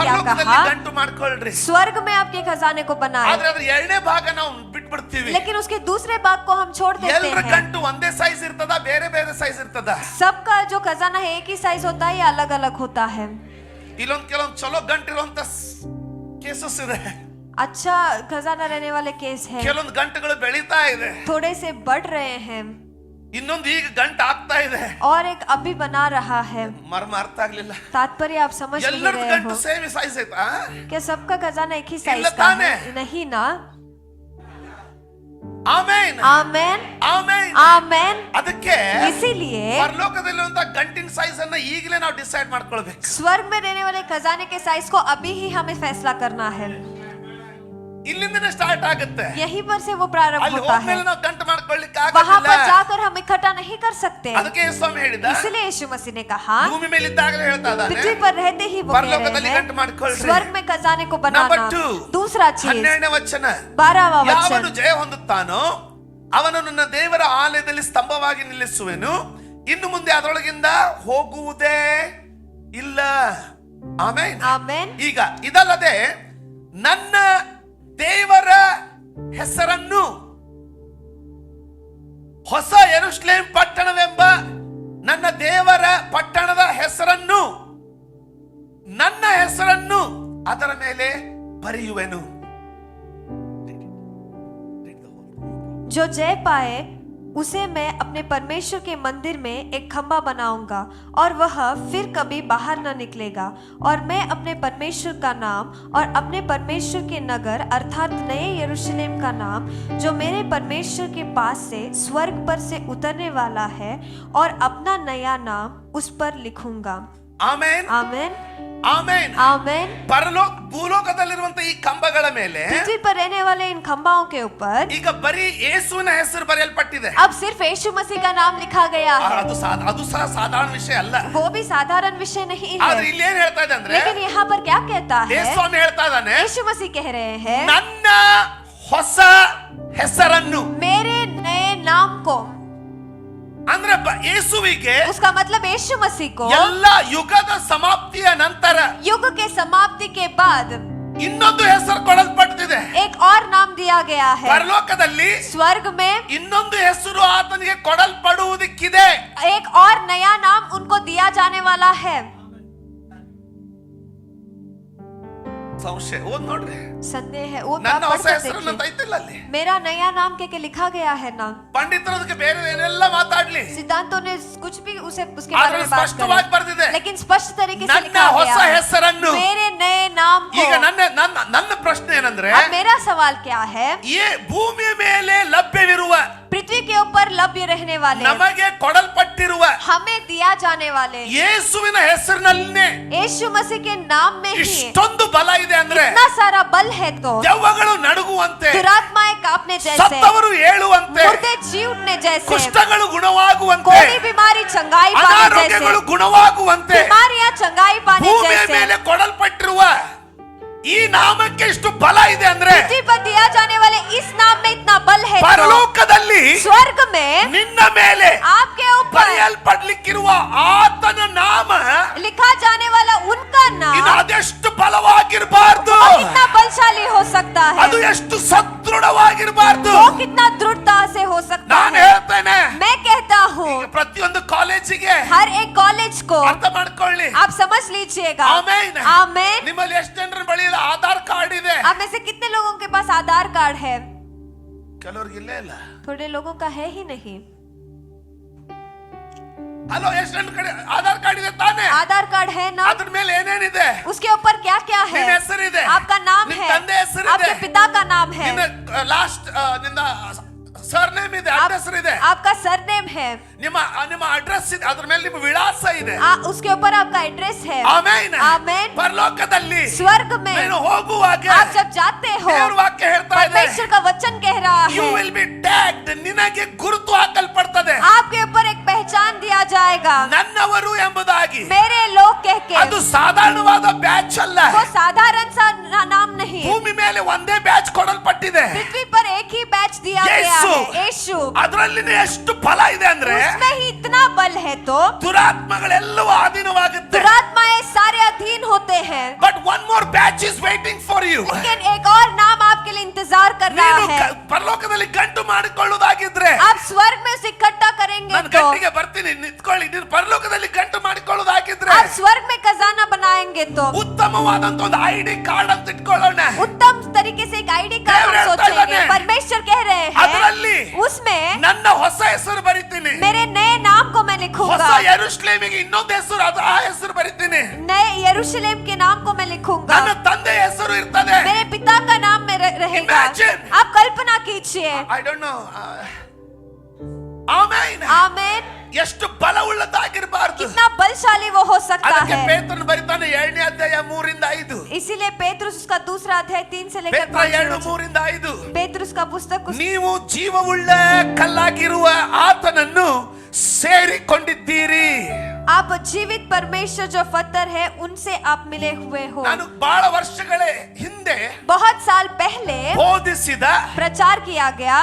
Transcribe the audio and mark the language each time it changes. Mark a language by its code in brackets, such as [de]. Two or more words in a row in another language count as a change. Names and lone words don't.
[kn] ಪರಲೋಕದಲ್ಲಿ [hi] कहा, [kn] ಗಂಟು ಮಾಡ್ಕೊಳ್ರಿ, [hi] स्वर्ग में आपके खजाने को बनाए, [kn] ಆದ್ರೆ ಅದ್ರ ಎರಡನೇ ಭಾಗ ನಾವು ಬಿಟ್ಬಿಡ್ತೀವಿ. [hi] लेकिन उसके दूसरे भाग को हम छोड़ देते [kn] ಎಲ್ಲರ [hi] हैं। [kn] ಗಂಟು ಒಂದೇ ಸೈಜ್ ಇರ್ತದ, ಬೇರೆ ಬೇರೆ ಸೈಜ್ ಇರ್ತದ. [hi] सबका जो खजाना है एक ही साइज होता है या अलग अलग होता है? [kn] ಇಲ್ಲೊಂದ್ ಕೆಲವೊಂದ್ ಚಲೋ ಗಂಟು ಇರುವಂತ ಕೇಸಸ್ ಇದೆ, [hi] अच्छा खजाना रहने वाले केस है, [kn] ಕೆಲವೊಂದು ಗಂಟುಗಳು ಬೆಳೀತಾ ಇದೆ, [hi] थोड़े से बढ़ रहे हैं, [kn] ಇನ್ನೊಂದು ಈಗ ಗಂಟು ಆಗ್ತಾ ಇದೆ. [hi] और एक अभी बना रहा है। [kn] ಮರ್ಮ ಅರ್ಥ ಆಗ್ಲಿಲ್ಲ. [hi] तात्पर्य आप समझ नहीं [kn] ಎಲ್ಲರ [hi] रहे [kn] ಗಂಟು [hi] हो? [en] same size [kn] ಐತಾ? [hi] क्या सबका खजाना एक ही साइज [kn] ಇಲ್ಲ [hi] का [kn] ತಾನೇ? [hi] है? नहीं ना। [kn] ಆಮೆನ್, [hi] आमेन, [kn] ಆಮೆನ್. [hi] आमेन। [kn] ಅದಕ್ಕೆ [hi] इसीलिए [kn] ಪರಲೋಕದಲ್ಲಿರುವಂತ ಗಂಟಿನ ಸೈಜ್ ಅನ್ನ ಈಗಲೇ ನಾವು ಡಿಸೈಡ್ ಮಾಡ್ಕೊಳ್ಬೇಕು. [hi] स्वर्ग में रहने वाले खजाने के साइज को अभी ही हमें फैसला करना है। [kn] ಇಲ್ಲಿಂದನೇ ಸ್ಟಾರ್ಟ್ ಆಗುತ್ತೆ. [hi] यहीं पर से वो प्रारंभ [kn] ಅಲ್ಲಿ [hi] होता है। [kn] ಹೋದ್ಮೇಲೆ ನಾವು ಗಂಟು ಮಾಡ್ಕೊಳ್ಳಿಕ್ಕೆ [hi] वहां पर [kn] ಆಗಲ್ಲ. [hi] जाकर हम इकट्ठा नहीं कर सकते। [kn] ಅದಕ್ಕೆ ಯೇಸು ಸ್ವಾಮಿ ಹೇಳಿದ, [hi] इसलिए यीशु मसीह ने कहा, [kn] ಭೂಮಿ ಮೇಲೆ ಇದ್ದಾಗಲೇ ಹೇಳ್ತಾ ಇದ್ದಾನೆ, [hi] पृथ्वी पर रहते ही वो कह [kn] ಪರಲೋಕದಲ್ಲಿ [hi] रहे [kn] ಗಂಟು [hi] हैं [kn] ಮಾಡ್ಕೊಳ್ರಿ. [hi] स्वर्ग में खजाने को Number बनाना। 2, दूसरा चीज [kn] 12ನೇ ವಚನ, [hi] 12वां [kn] ಯಾವನು [hi] वचन, [kn] ಜಯ ಹೊಂದುತ್ತಾನೋ ಅವನು ನನ್ನ ದೇವರ ಆಲಯದಲ್ಲಿ ಸ್ತಂಭವಾಗಿ ನಿಲ್ಲಿಸುವೆನು, ಇನ್ನು ಮುಂದೆ ಅದರೊಳಗಿಂದ ಹೋಗುವುದೇ ಇಲ್ಲ. ಆಮೆನ್. [hi] आमेन। [kn] ಈಗ ಇದಲ್ಲದೆ ನನ್ನ ದೇವರ ಹೆಸರನ್ನು ಹೊಸ ಯೆರೂಸಲೇಮ್ ಪಟ್ಟಣವೆಂಬ ನನ್ನ ದೇವರ ಪಟ್ಟಣದ ಹೆಸರನ್ನು, ನನ್ನ ಹೆಸರನ್ನು ಅದರ ಮೇಲೆ ಬರೆಯುವೆನು. [hi] जो जय पाए उसे मैं अपने परमेश्वर के मंदिर में एक खंबा बनाऊंगा और वह फिर कभी बाहर न निकलेगा, और मैं अपने परमेश्वर का नाम और अपने परमेश्वर के नगर अर्थात नए यरूशलेम का नाम जो मेरे परमेश्वर के पास से स्वर्ग पर से उतरने वाला है, और अपना नया नाम उस पर लिखूंगा। [kn] ಆಮೆನ್, [hi] आमेन, [kn] ಆಮೆನ್. [hi] आमेन। [kn] ಭೂಲೋಕದಲ್ಲಿರುವಂತ ಈ ಕಂಬಗಳ ಮೇಲೆ [hi] पृथ्वी पर रहने वाले इन खंबाओं के ऊपर [kn] ಈಗ ಬರೀ ಯೇಸುವಿನ ಹೆಸರು ಬರೆಯಲ್ಪಟ್ಟಿದೆ. [hi] अब सिर्फ यीशु मसीह का नाम लिखा गया है। [kn] ಅದು ಸಹ ಸಾಧಾರಣ ವಿಷಯ ಅಲ್ಲ. [hi] वो भी साधारण विषय नहीं [kn] ಆದ್ರೆ [hi] है, [kn] ಇಲ್ಲಿ ಏನ್ ಹೇಳ್ತಾ ಇದೆ ಅಂದ್ರೆ, [hi] लेकिन यहाँ पर क्या कहता है, [kn] ಯೇಸು ಸ್ವಾಮಿ ಹೇಳ್ತಾ ಇದ್ದಾನೆ, [hi] यीशु मसीह कह रहे हैं [kn] ನನ್ನ ಹೊಸ ಹೆಸರನ್ನು, [hi] मेरे नए नाम को। [kn] ಅಂದ್ರೆ ಯೇಸುವಿಗೆ [hi] उसका मतलब यीशु मसीह को [kn] ಎಲ್ಲ ಯುಗದ ಸಮಾಪ್ತಿಯ ನಂತರ [hi] युग के समाप्ति के बाद [kn] ಇನ್ನೊಂದು ಹೆಸರು ಕೊಡಲ್ಪಟ್ಟಿದೆ. ಬಂದಿದೆ. [hi] एक और नाम दिया गया है. [kn] ಪರಲೋಕದಲ್ಲಿ [hi] स्वर्ग में [kn] ಇನ್ನೊಂದು ಹೆಸರು ಆತನಿಗೆ ಕೊಡಲ್ಪಡುವುದಕ್ಕಿದೆ. [hi] एक और नया नाम उनको दिया जाने वाला है. [kn] ಸಂಶಯ ಓದ್ ನೋಡ್ರಿ. [hi] संदेह है वो [kn] ನನ್ನ [hi] आप [kn] ಹೊಸ [hi] पढ़ कर [kn] ಹೆಸರನ್ನು [hi] देखिए. [kn] ಐತಿಲ್ಲ ಅಲ್ಲಿ. [hi] मेरा नया नाम के लिखा गया है नाम. [kn] ಪಂಡಿತರು ಅದಕ್ಕೆ ಬೇರೆ ಏನೆಲ್ಲ ಮಾತಾಡ್ಲಿ, [hi] सिद्धांतों ने कुछ भी उसे उसके [kn] ಆದ್ರೆ [hi] बारे में बात [kn] ಸ್ಪಷ್ಟವಾಗಿ [hi] करें, [kn] ಬರೆದಿದೆ. [hi] लेकिन स्पष्ट तरीके से [kn] ನನ್ನ [hi] लिखा [kn] ಹೊಸ [hi] गया है [kn] ಹೆಸರನ್ನು. [hi] मेरे नए नाम को. [kn] ಈಗ ನನ್ನ ಪ್ರಶ್ನೆ ಏನಂದ್ರೆ, [hi] अब मेरा सवाल क्या है, [kn] ಈ ಭೂಮಿಯ ಮೇಲೆ ಲಭ್ಯವಿರುವ [hi] पृथ्वी के ऊपर लभ्य रहने वाले, [kn] ನಮಗೆ ಕೊಡಲ್ಪಟ್ಟಿರುವ [hi] हमें दिया जाने वाले [kn] ಯೇಸುವಿನ ಹೆಸರಿನಲ್ಲೇ [hi] यीशु मसीह के नाम में ही [kn] ಇಷ್ಟೊಂದು ಬಲ ಇದೆ ಅಂದ್ರೆ, [hi] इतना सारा बल है तो [kn] ದೆವ್ವಗಳು ನಡುಗುವಂತೆ, [hi] दुरात्माएं कांपने जैसे, [kn] ಸತ್ತವರು ಏಳುವಂತೆ, [hi] मुर्दे जी उठने जैसे, [kn] ಕುಷ್ಠಗಳು ಗುಣವಾಗುವಂತೆ, [hi] कोई बीमारी चंगाई पाने जैसे, [kn] ಅನಾರೋಗ್ಯಗಳು ಗುಣವಾಗುವಂತೆ [hi] बीमारियां चंगाई पाने [kn] ಭೂಮಿಯ [hi] जैसे [kn] ಮೇಲೆ ಕೊಡಲ್ಪಟ್ಟಿರುವ ಈ ನಾಮಕ್ಕೆ ಎಷ್ಟು ಬಲ ಇದೆ ಅಂದ್ರೆ, [hi] पृथ्वी पर दिया जाने वाले इस नाम में इतना बल है तो [kn] ಪರಲೋಕದಲ್ಲಿ [hi] स्वर्ग में [kn] ನಿನ್ನ ಮೇಲೆ [hi] आपके ऊपर [kn] ಬರೆಯಲ್ಪಡ್ಲಿಕ್ಕಿರುವ ಆತನ ನಾಮ [hi] लिखा जाने वाला उनका [kn] ಇನ್ನು [hi] नाम [kn] ಅದೆಷ್ಟು ಬಲವಾಗಿರಬಾರ್ದು, [hi] वो कितना बलशाली हो सकता है, [kn] ಅದು ಎಷ್ಟು ಸದೃಢವಾಗಿರಬಾರ್ದು. [hi] वो कितना दृढ़ता से हो सकता [kn] ನಾನು [hi] है. [kn] ಹೇಳ್ತೇನೆ, [hi] मैं कहता हूँ [kn] ಈಗ ಪ್ರತಿಯೊಂದು ಕಾಲೇಜಿಗೆ [hi] हर एक कॉलेज को [kn] ಅರ್ಥ ಮಾಡ್ಕೊಳ್ಳಿ. [hi] आप समझ लीजिएगा. [kn] ಆಮೆನ್. [hi] आमेन. [kn] ನಿಮ್ಮಲ್ಲಿ ಎಷ್ಟು ಜನರ ಬಳಿ ಆಧಾರ್ ಕಾರ್ಡ್ ಇದೆ? [hi] आप में से कितने लोगों के पास आधार कार्ड है? [kn] ಕೆಲವರಿಗೆ ಇಲ್ಲೇ ಇಲ್ಲ. [hi] थोड़े लोगों का है ही नहीं. [kn] ಅಲೋ, ಎಷ್ಟು ಜನ ಕಡೆ ಆಧಾರ್ ಕಾರ್ಡ್ ಇದೆ ತಾನೆ? [hi] आधार कार्ड है ना? [kn] ಅದ್ರ ಮೇಲೆ ಏನೇನಿದೆ? [hi] उसके ऊपर क्या क्या है? [kn] ನಿನ್ನ ಹೆಸರಿದೆ, [hi] आपका नाम [kn] ನಿನ್ನ [hi] है, [kn] ತಂದೆ ಹೆಸರಿದೆ, [hi] आपके पिता का नाम है, [kn] ನಿನ್ನ ಲಾಸ್ಟ್ ನಿನ್ನ ಸರ್ನೇಮ್ ಇದೆ, ಅಡ್ರೆಸ್ ಇದೆ, [hi] आपका सरनेम है, [kn] ನಿಮ್ಮ ಅಡ್ರೆಸ್ ಇದೆ, ಅದ್ರ ಮೇಲೆ ನಿಮ್ಮ ವಿಳಾಸ ಇದೆ. [hi] उसके ऊपर आपका एड्रेस है. [kn] ಆಮೆನ್. [hi] आमेन. [kn] ಪರಲೋಕದಲ್ಲಿ [hi] स्वर्ग में [kn] ನೀನು ಹೋಗುವಾಗ [hi] आप जब जाते हो, [kn] ದೇವರ ವಾಕ್ಯ ಹೇಳ್ತಾ ಇದೆ, [hi] परमेश्वर का वचन कह रहा [en] ಯು [hi] है [en] will be tagged, [kn] ನಿನಗೆ ಗುರುತು ಹಾಕಲ್ಪಡ್ತದೆ, [hi] आपके ऊपर एक पहचान दिया जाएगा, [kn] ನನ್ನವರು ಎಂಬುದಾಗಿ. [hi] मेरे लोग कह के. [kn] ಅದು ಸಾಧಾರಣವಾದ ಬ್ಯಾಚ್ ಅಲ್ಲ. [hi] वो साधारण सा नाम नहीं, [kn] ಭೂಮಿ ಮೇಲೆ ಒಂದೇ ಬ್ಯಾಚ್ ಕೊಡಲ್ಪಟ್ಟಿದೆ, [hi] पृथ्वी पर एक ही बैच दिया गया [kn] ಯೇಸು. [hi] है, यीशु. [kn] ಅದರಲ್ಲಿನ ಎಷ್ಟು ಫಲ ಇದೆ ಅಂದ್ರೆ, [hi] उसमें ही इतना बल है तो [kn] ದುರಾತ್ಮಗಳೆಲ್ಲವೂ ಅಧೀನವಾಗುತ್ತೆ. [hi] दुरात्माएं सारे अधीन होते हैं. [en] But one more batch is waiting for you. [hi] लेकिन एक और नाम आपके लिए इंतजार कर रहा [kn] ನೀನು [hi] है. [kn] ಪರಲೋಕದಲ್ಲಿ ಗಂಟು ಮಾಡಿಕೊಳ್ಳುವುದಾಗಿದ್ರೆ, [hi] आप स्वर्ग में उसे इकट्ठा करेंगे [kn] ನಾನು [hi] तो, [kn] ಗಂಟಿಗೆ ಬರ್ತೀನಿ, ನಿಂತ್ಕೊಳ್ಳಿ. ನೀನು ಪರಲೋಕದಲ್ಲಿ ಗಂಟು ಮಾಡಿಕೊಳ್ಳುವುದಾಗಿದ್ರೆ, [hi] आप स्वर्ग में खजाना बनाएंगे तो [kn] ಉತ್ತಮವಾದಂತ ಒಂದು [en] ID card [kn] ಅಂತ ಇಟ್ಕೊಳ್ಳೋಣ. [hi] उत्तम तरीके से एक [en] ID card [kn] देवर [hi] हम [kn] ಹೇಳ್ತಾ [hi] सोचेंगे. [kn] ಇದ್ದಾನೆ, [hi] परमेश्वर कह रहे [kn] ಅದರಲ್ಲಿ [hi] हैं उसमें [kn] ನನ್ನ ಹೊಸ ಹೆಸರು ಬರಿತೀನಿ, [hi] मेरे नए नाम को मैं [kn] ಹೊಸ [hi] लिखूंगा, [kn] ಯೆರೂಸಲೇಮಿಗೆ ಇನ್ನೊಂದು ಹೆಸರು, ಅದು ಆ ಹೆಸರು ಬರಿತೀನಿ. [hi] नए यरूशलेम के नाम को मैं लिखूंगा, [kn] ನನ್ನ ತಂದೆ ಹೆಸರು ಇರ್ತದೆ. [hi] मेरे पिता का नाम में रहेगा. [kn] Imagine. [hi] आप कल्पना कीजिए. [en] I don't know. [kn] ಆಮೆನ್. [hi] आमेन. [kn] ಎಷ್ಟು ಬಲವುಳ್ಳದಾಗಿರಬಾರದು. [hi] कितना बलशाली वो हो सकता [kn] ಅದಕ್ಕೆ [hi] है. [kn] ಪೇತ್ರನು ಬರಿತಾನೆ 2ನೇ ಅಧ್ಯಾಯ 3-5. [hi] इसीलिए पेतरुस उसका दूसरा अध्याय 3 से लेकर [kn] ಪೇತ್ರ 2:3-5. [hi] पेतरुस का पुस्तक [kn] ನೀವು ಜೀವವುಳ್ಳ ಕಲ್ಲಾಗಿರುವ ಆತನನ್ನು ಸೇರಿಕೊಂಡಿದ್ದೀರಿ. [hi] आप जीवित परमेश्वर जो पत्थर है उनसे आप मिले हुए हो. [kn] ನಾನು ಬಹಳ ವರ್ಷಗಳ ಹಿಂದೆ [hi] बहुत साल पहले [kn] ಬೋಧಿಸಿದ [hi] प्रचार किया गया